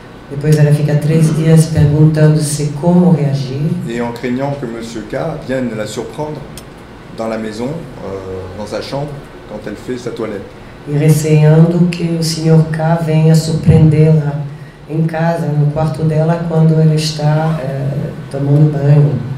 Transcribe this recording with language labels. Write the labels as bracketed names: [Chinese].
[Portuguese] Depois ela fica 3 dias perguntando-se como reagir. [French] Et en craignant que monsieur K vienne la surprendre dans la maison, dans sa chambre, quand elle fait sa toilette. [Portuguese] E receando que o Sr. K venha surpreendê-la em casa, no quarto dela, quando ela está tomando banho.